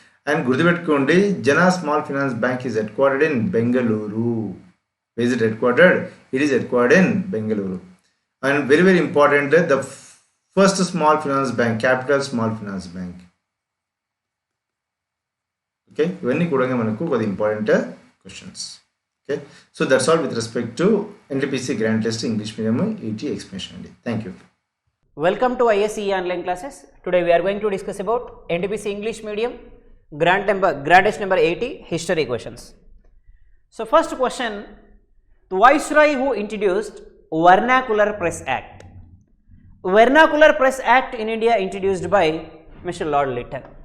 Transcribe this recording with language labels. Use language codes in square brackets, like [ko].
[en] and [te] గుర్తుపెట్టుకోండి, [en] Jana Small Finance Bank is headquartered in Bengaluru. Where is it headquartered? It is headquartered in Bengaluru. And very very important, the first small finance bank, Capital Small Finance Bank. Okay, [te] ఇవన్నీ కూడా మనకు కొద్ది important questions. [en] Okay, so that's all with respect to NTPC grand test English medium 80 explanation అండి. Thank you. Welcome to IACE online classes. Today we are going to discuss about NTPC English medium grand test number 80 history questions. So first question, the Viceroy who introduced Vernacular Press Act. Vernacular Press Act in India introduced by Mr. Lord Lytton.